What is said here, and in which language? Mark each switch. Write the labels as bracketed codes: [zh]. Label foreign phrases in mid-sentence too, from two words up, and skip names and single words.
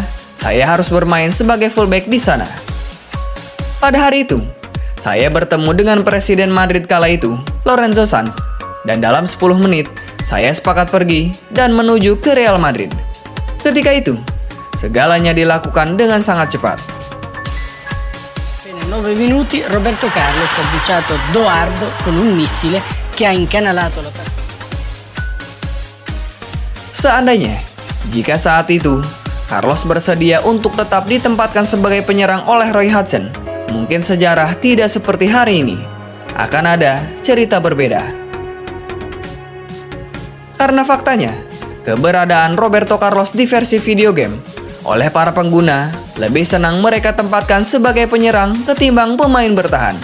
[id] Saya harus bermain sebagai fullback di sana. Pada hari itu, saya bertemu dengan Presiden Madrid kala itu, Lorenzo Sanz, dan dalam 10 menit, saya sepakat pergi dan menuju ke Real Madrid. Ketika itu, segalanya dilakukan dengan sangat cepat. [it] In 9 minuti, Roberto Carlos ha bruciato Doardo con un missile che ha incanalato la partita. [id] Seandainya, jika saat itu, Carlos bersedia untuk tetap ditempatkan sebagai penyerang oleh Roy Hodgson, mungkin sejarah tidak seperti hari ini. Akan ada cerita berbeda. Karena faktanya, keberadaan Roberto Carlos di versi video game oleh para pengguna lebih senang mereka tempatkan sebagai penyerang ketimbang pemain bertahan.